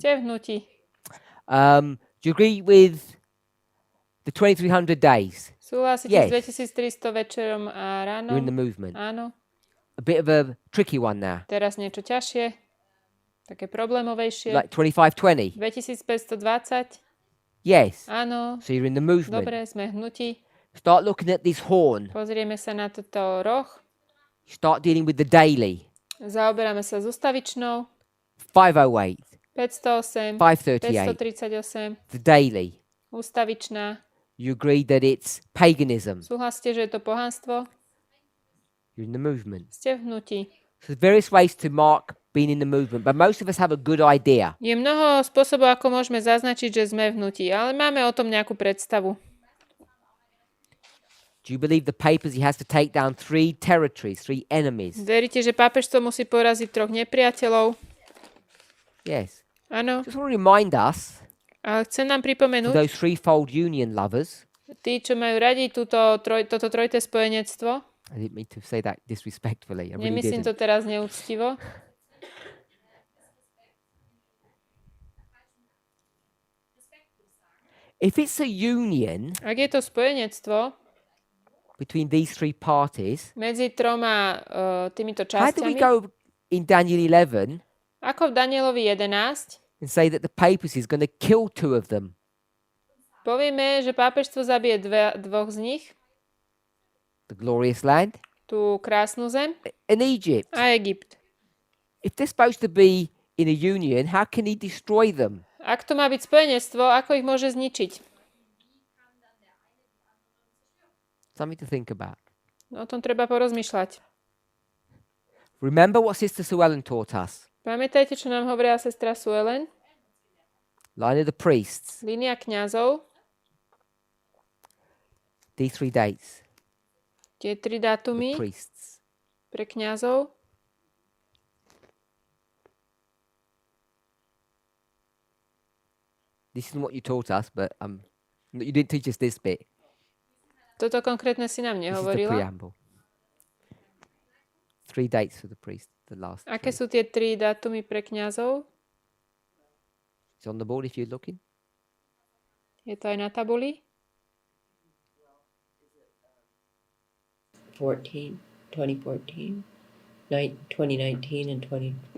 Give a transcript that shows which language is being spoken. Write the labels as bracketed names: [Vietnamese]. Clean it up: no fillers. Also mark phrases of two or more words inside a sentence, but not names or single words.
[Slovak] ste v hnutí. [English] Do you agree with the 2300 days? [Slovak] Súhlasíte [English] Yes. [Slovak] s 2300 večerom a ráno? [English] You're in the movement. [Slovak] Áno. [English] A bit of a tricky one now. [Slovak] Teraz niečo ťažšie, také problémovejšie. [English] Like 2520? 2520? Yes. [Slovak] Áno. [English] So you're in the movement. [Slovak] Dobre, sme v hnutí. [English] Start looking at this horn. [Slovak] Pozrieme sa na toto roh. [English] Start dealing with the daily. [Slovak] Zaoberáme sa s ustavičnou. [English] 508, [Slovak] 508, [English] 538, [Slovak] 538, [English] the daily. [Slovak] ustavičná. [English] You agree that it's paganism. [Slovak] Súhlasíte, že je to pohanstvo? [English] You're in the movement. [Slovak] Ste v hnutí. [English] So there's various ways to mark being in the movement, but most of us have a good idea. [Slovak] Je mnoho spôsobov, ako môžeme zaznačiť, že sme v hnutí, ale máme o tom nejakú predstavu. [English] Do you believe the papacy has to take down 3 territories, 3 enemies? [Slovak] Veríte, že pápežstvo musí poraziť 3 nepriateľov? [English] Yes. [Slovak] Áno. [English] Just want to remind us, [Slovak] Ale chcem nám [English] for [Slovak] pripomenúť, [English] those threefold union lovers, [Slovak] tí, čo majú radi toto trojité spojenectvo, [English] I didn't mean to say that disrespectfully, I really [Slovak] nemyslím [English] didn't. [Slovak] to teraz neúctivo, [English] If it's a union [Slovak] ak je to spojenectvo [English] between these 3 parties, [Slovak] medzi 3 týmito [English] how do we [Slovak] časťami, [English] go in Daniel 11 [Slovak] ako v Danielovi 11, [English] and say that the papacy is going to kill 2 of them? [Slovak] povieme, že pápežstvo zabije 2 z nich, [English] The glorious land [Slovak] tú krásnu zem [English] and Egypt. [Slovak] a Egypt. [English] If they're supposed to be in a union, how can he destroy them? [Slovak] Ak to má byť spojenectvo, ako ich môže zničiť? [English] Something to think about. [Slovak] No, o tom treba porozmýšľať. [English] Remember what Sister Sue Ellen taught us. [Slovak] Pamätajte, čo nám hovorila sestra Suelen? [English] Line of the priests. [Slovak] Línia kňazov, [English] These 3 dates. [Slovak] tie 3 [English] The [Slovak] dátumy [English] priests. [Slovak] pre kňazov. [English] This isn't what you taught us, but you didn't teach us this bit. [Slovak] Toto konkrétne si nám [English] This is the [Slovak] nehovorila. [English] preamble. 3 dates for the priest. The last. [Slovak] Aké 3. sú tie 3 dátumy pre kňazov? [English] It's on the board if you're looking. [Slovak] Je to aj na tabuli? [English] 2014, 2019 and 2021.